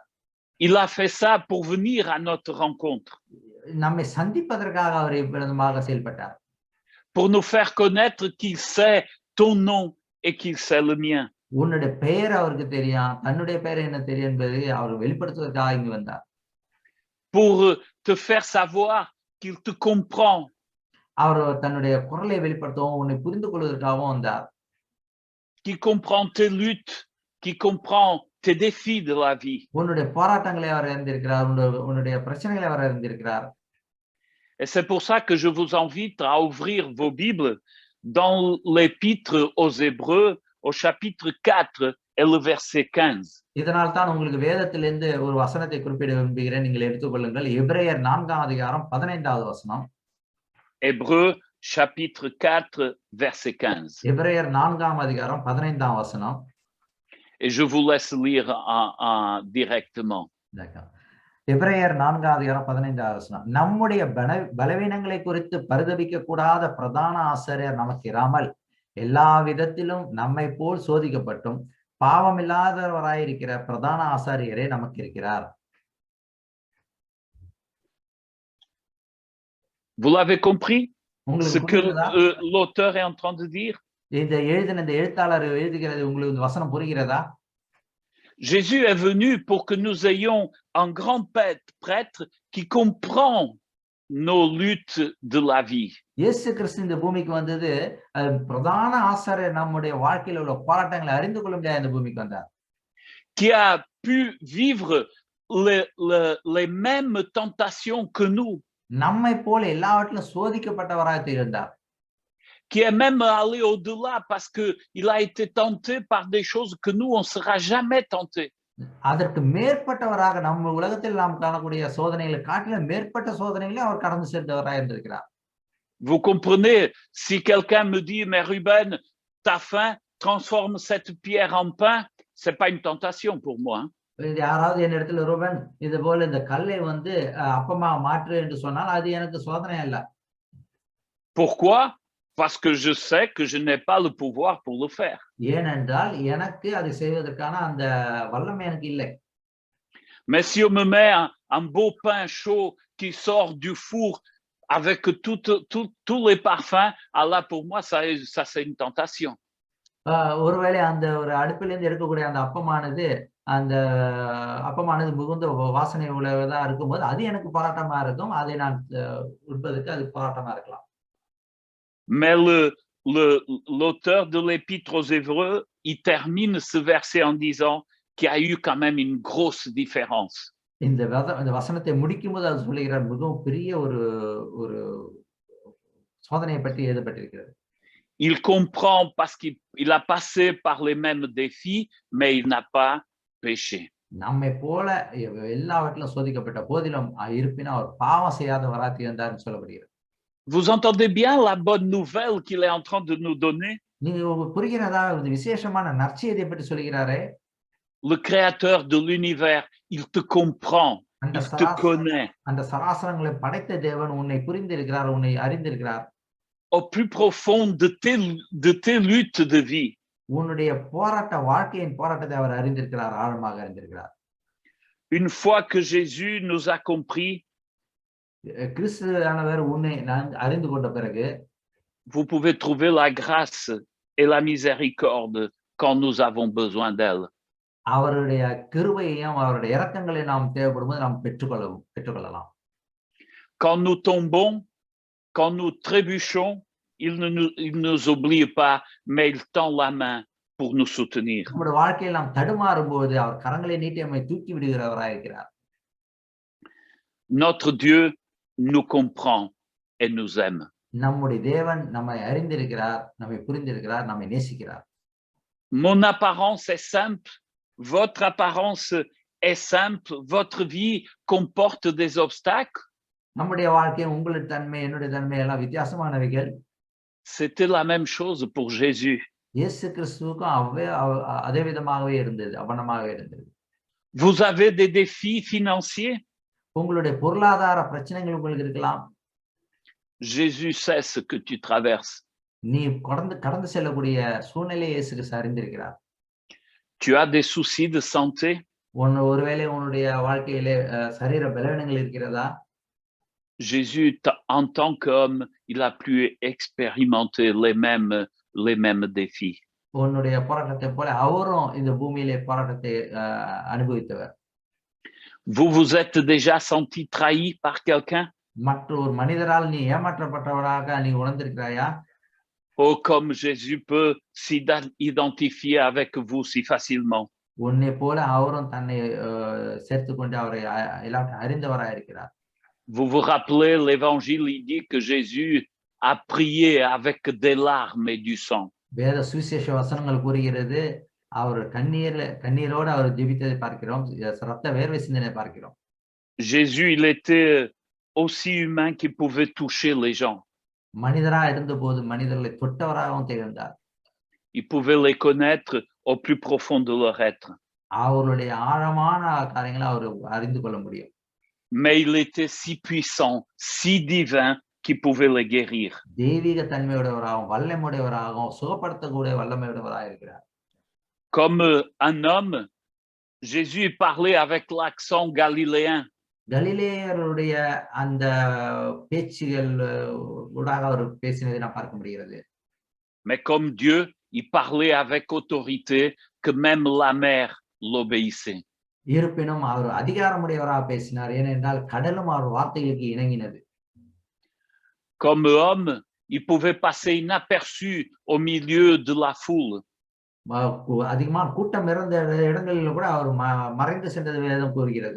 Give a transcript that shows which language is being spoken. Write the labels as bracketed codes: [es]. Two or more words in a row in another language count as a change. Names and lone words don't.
[fr] Il a fait ça pour venir à notre rencontre. [ta] நம்மை சந்திப்பதற்காக அவர் இவ்விதமாக செயல்பட்டார். [fr] Pour nous faire connaître qu'il sait ton nom et qu'il sait le mien. [ta] உன்னுடைய பெயர் அவருக்கு தெரியும், தன்னுடைய பெயர் என்ன தெரியும் என்பதை அவர் வெளிப்படுத்துவதற்காக இங்கு வந்தார். [fr] Pour te faire savoir qu'il te comprend. [ta] அவர் தன்னுடைய குரலை வெளிப்படுத்தவும் உன்னை புரிந்து கொள்வதற்காகவும் வந்தார். [fr] Qui comprend tes luttes, qui comprend tes défis de la vie. [ta] உன்னுடைய போராட்டங்களை அவர் அறிந்திருக்கிறார், உன்னுடைய பிரச்சனைகளை அவர் அறிந்திருக்கிறார். [fr] Et c'est pour ça que je vous invite à ouvrir vos Bibles dans l'épître aux Hébreux au chapitre 4 et le verset 15. [ta] இதனால் தான் உங்களுக்கு வேதத்திலிருந்து ஒரு வசனத்தை குறிப்பிட விரும்புகிறேன், நீங்கள் எடுத்துக்கொள்ளுங்கள். எபிரேயர் 4ஆம் அதிகாரம் 15வது வசனம். [fr] Hébreux chapitre 4 verset 15. [ta] எபிரேயர் 4ஆம் அதிகாரம் 15ஆம் வசனம். [fr] Et je vous laisse lire directement. [ta] எபிரேயர் 4ஆம் அதிகாரம் 15ஆம் வசனம். நம்முடைய பலவீனங்களை குறித்து பரிதபிக்க கூடாத பிரதான ஆசாரியர் நமக்கு இராமல் எல்லா விதத்திலும் நம்மை போல் சோதிக்கப்பட்டும் பாவமில்லாதவராயிருக்கிற பிரதான ஆசாரியரே நமக்கு இருக்கிறார். [fr] Vous l'avez compris? Ce que l'auteur est en train de dire? [ta] இந்த எழுத்தாளர் எழுதுகிறது உங்களுக்கு வசனம் புரிகிறதா? [fr] Jésus est venu pour que nous ayons un grand prêtre qui comprend nos luttes de la vie. [ta] இயேசு கிறிஸ்து இந்த பூமிக்கு வந்தது பிரதான ஆசாரியர் நம்முடைய வாழ்க்கையில உள்ள போராட்டங்களை அறிந்து கொள்ள முடியாத இந்த பூமிக்கு வந்தார். [fr] Qui a pu vivre les mêmes tentations que nous. [ta] நம்மை போல எல்லாவற்றிலும் சோதிக்கப்பட்டவராக இருந்தார். [fr] Qui est même allé au-delà parce que il a été tenté par des choses que nous on sera jamais tenté. [ta] அதற்கு மேற்பட்டவராக நம்ம உலகத்தில் நாம் காணக்கூடிய சோதனைகளை காட்டிலும் மேற்பட்ட சோதனைகளை அவர் கடந்து சென்றவராக இருந்திருக்கிறார். [fr] Vous comprenez, si quelqu'un me dit mais Ruben, t'as faim, transforme cette pierre en pain, c'est pas une tentation pour moi. [ta] யாராவது என் இடத்துல ரூபன் இது போல இந்த கல்லை வந்து அப்பமா மாற்று என்று சொன்னால் அது எனக்கு சோதனை அல்ல. [fr] Pourquoi? Parce que je sais que je n'ai pas le pouvoir pour le faire. [ta] ஏனென்றால் எனக்கு அதை செய்வதற்கான அந்த வல்லமை எனக்கு இல்லை. [fr] Mais si on me met un beau pain chaud qui sort du four avec tous les parfums, alors pour moi ça c'est une tentation. [ta] ஒருவேளை அந்த ஒரு அடுப்பிலிருந்து எடுக்கக்கூடிய அந்த அப்பமானது மிகுந்த வாசனை உள்ளதா இருக்கும்போது அது எனக்கு போராட்டமா இருக்கும், அதை நான் உட்பதற்கு அது போராட்டமா இருக்கலாம். [fr] Mais l'auteur de l'épître aux Hébreux, il termine ce verset en disant qu'il y a eu quand même une grosse différence. [ta] இந்த வசனத்தை முடிக்கும்போது அது சொல்லுகிறார், மிகவும் பெரிய ஒரு சோதனையை பற்றி எழுதப்பட்டிருக்கிறது. [fr] Il comprend parce qu'il a passé par les mêmes défis, mais il n'a pas péché. [ta] நம்மை போல எல்லாவற்றிலும் சோதிக்கப்பட்ட போதிலும் இருப்பினும் அவர் பாவம் செய்யாதவராக இருந்தார்னு சொல்லப்படுகிறது. [fr] Vous entendez bien la bonne nouvelle qu'il est en train de nous donner? [ta] நீங்க புரிகிறதா விசேஷமான நற்செய்தியை பற்றி சொல்கிறாரே? [fr] Le créateur de l'univers, il te comprend, il te connaît. [ta] அந்த சராசரங்களை படைத்த தேவன் உன்னை புரிந்திருக்கிறார், உன்னை அறிந்திருக்கிறார். [fr] Au plus profond de tes luttes de vie. [ta] உன்னுடைய வாழ்க்கையின் போராட்டத்தை அவர் அறிந்திருக்கிறார், ஆழமாக அறிந்திருக்கிறார். [fr] Une fois que Jésus nous a compris, [ta] கிறிஸ்துவானவர் உன்னை அறிந்து கொண்ட பிறகு [fr] vous pouvez trouver la grâce et la miséricorde quand nous avons besoin d'elle. [ta] அவருடைய கிருபையையும் அவருடைய இரக்கங்களையும் நாம் தேவைப்படும்போது நாம் பெற்றுக்கொள்ளலாம். [fr] Quand nous tombons, quand nous trébuchons, il ne nous oublie pas, mais il tend la main pour nous soutenir. [ta] நம்முடைய வாழ்க்கையில் நாம் தடுமாறும்போது அவர் கரங்களை நீட்டி நம்மை தூக்கி விடுகிறவராக இருக்கிறார். [fr] Notre Dieu nous comprend et nous aime. [ta] நம்முடைய தேவன் நம்மை அறிந்திருக்கிறார், நம்மை புரிந்திருக்கிறார், நம்மை நேசிக்கிறார். [fr] Mon apparence est simple, votre apparence est simple, votre vie comporte des obstacles. [ta] நம்முடைய வாழ்க்கை, உங்களுடைய தன்மை, என்னுடைய தன்மை எல்லாம் வித்தியாசமானவைகள். [fr] C'était la même chose pour Jésus. [ta] இயேசு கிறிஸ்துவுக்கும் அதே விதமாகவே இருந்தது, அவனமாகவே இருந்தது. [fr] Vous avez des défis financiers? [ta] உங்களுடைய பொருளாதார பிரச்சனைகள் உங்களுக்கு இருக்கலாம். [fr] Jésus sait ce que tu traverses. [ta] நீ கடந்து செல்லக்கூடிய சூழ்நிலையை இயேசு கிறிஸ்து அறிந்திருக்கிறார். [fr] Tu as des soucis de santé? [ta] ஒருவேளை உன்னுடைய வாழ்க்கையிலே சரீர பலவீனங்கள் இருக்கிறதா? [fr] Jésus, en tant qu'homme, il a pu expérimenter les mêmes défis. [ta] உன்னுடைய போராட்டத்தை போல அவரும் இந்த பூமியிலே போராட்டத்தை அனுபவித்தவர். [fr] Vous vous êtes déjà senti trahi par quelqu'un? [ta] மற்றொரு மனிதரால் நீ ஏமாற்றப்பட்டவராக நீ உணர்ந்திருக்கிறாயா? [fr] Oh, comme Jésus peut s'identifier avec vous si facilement. [ta] உன்னை போல அவரும் தன்னை சேர்த்துக் கொண்டு அவரை அறிந்தவராக இருக்கிறார். [fr] Vous vous rappelez, l'évangile, il dit que Jésus a prié avec des larmes et du sang. [ta] வேத சுவிசேஷ வசனங்கள் கூறுகிறது, அவர் கண்ணீரோடு அவர் ஜெபித்ததை பார்க்கிறோம், இரத்த வேர்வை சிந்தினை பார்க்கிறோம். [fr] Jésus, il était aussi humain qu'il pouvait toucher les gens. [ta] மனிதரா இருந்தபோது மனிதர்களை தொட்டவராகவும் திகழ்ந்தார். [fr] Il pouvait les connaître au plus profond de leur être. [ta] அவருடைய ஆழமான காரியங்களை அவர் அறிந்து கொள்ள முடியும். [fr] Mais il était si puissant, si divin qu'il pouvait les guérir. [ta] தெய்வீக தன்மையுடையவராகவும் வல்லமையுடையவராகவும் சுகப்படுத்தக்கூடிய வல்லமையுடையவராக இருக்கிறார். [fr] Comme un homme, Jésus parlait avec l'accent galiléen. [ta] கலிலேயருடைய அந்த பேச்சுகள் ஊடாக அவர் பேசினதை நாம் பார்க்க முடிகிறது. [fr] Mais comme Dieu, il parlait avec autorité que même la mer l'obéissait. [ta] இருப்பினும் அவர் அதிகாரமுடையவராக பேசினார், ஏனென்றால் கடலும் அவர் வார்த்தைகளுக்கு இணங்கினது. [fr] Comme homme, il pouvait passer inaperçu au milieu de la foule. [ta] அதிகமான கூட்டம் இருந்த இடங்களில் கூட அவர் மறைந்து சென்றது வேதம் கூறுகிறது.